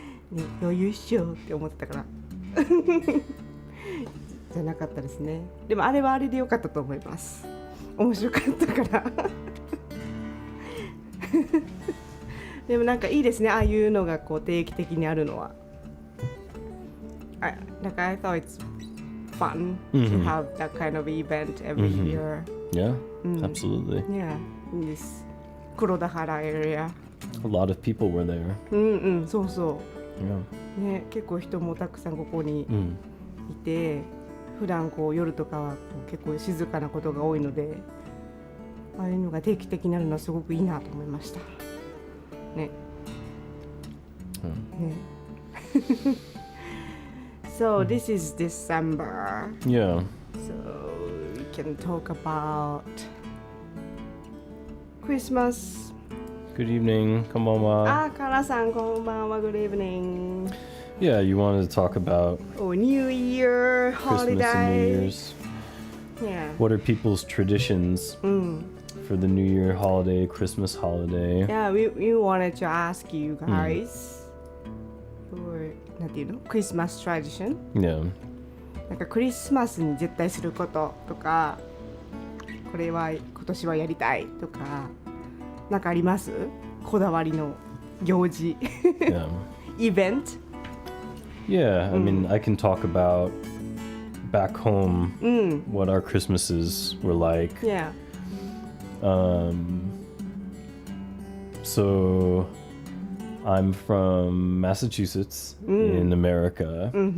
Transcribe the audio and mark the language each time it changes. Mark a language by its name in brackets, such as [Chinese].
[Japanese] ね、余裕っしょって思ってたからじゃなかったですね。でもあれはあれでよかったと思います。面白かったからでもなんかいいですね、ああいうのがこう定期的にあるのは。 [English] Like I thought it's fun to have that kind of event every year. Yeah, absolutely. Yeah, in this 黒田原 area. A lot of people were there. [Japanese] そうそ [English] Yeah. [Japanese] う。ね、結構人もたくさんここにいて、普段こう夜とかはこう結構静かなことが多いので、ああいうのが定期的になるのはすごくいいなと思いました。ね。ね。 [English] So this is December. Yeah. So we can talk about Christmas. Good evening. [Japanese] Konbanwa. カラさんこんばんは。 [English] Good evening. Yeah, you wanted to talk about New Year Christmas and New holiday. Year's. Yeah. What are people's traditions for the New Year holiday, Christmas holiday? Yeah, we wanted to ask you guys for [Japanese] なんていうの? [English] Christmas tradition. Yeah. [Japanese] なんかクリスマスに絶対することとか、これは今年はやりたいとか、なんかあります？こだわりの行事。 [English] Yeah. Event? Yeah, I mean, I can talk about back home what our Christmases were like. Yeah. So I'm from Massachusetts in America.